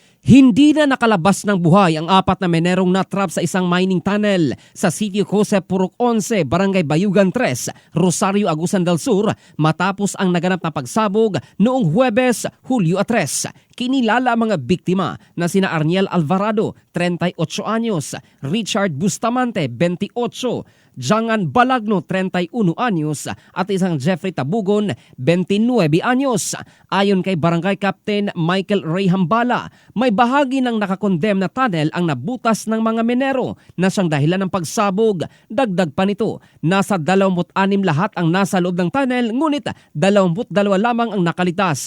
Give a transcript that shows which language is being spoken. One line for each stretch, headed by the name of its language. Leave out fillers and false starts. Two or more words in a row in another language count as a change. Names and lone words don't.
Filipino: Hindi na nakalabas ng buhay ang 4 na menerong natrap sa isang mining tunnel sa Sitio Jose Purok 11, Barangay Bayugan 3, Rosario, Agusan del Sur matapos ang naganap na pagsabog noong Huwebes, Hulyo 3. Kinilala ang mga biktima na sina Arniel Alvarado, 38 anyos, Richard Bustamante, 28, Jangan Balagno, 31 anyos at isang Jeffrey Tabugon, 29 anyos. Ayon kay Barangay Captain Michael Ray Hambala, may bahagi ng nakakondem na tunnel ang nabutas ng mga minero na siyang dahilan ng pagsabog. Dagdag pa nito, nasa 26 lahat ang nasa loob ng tunnel, ngunit 22 lamang ang nakalitas.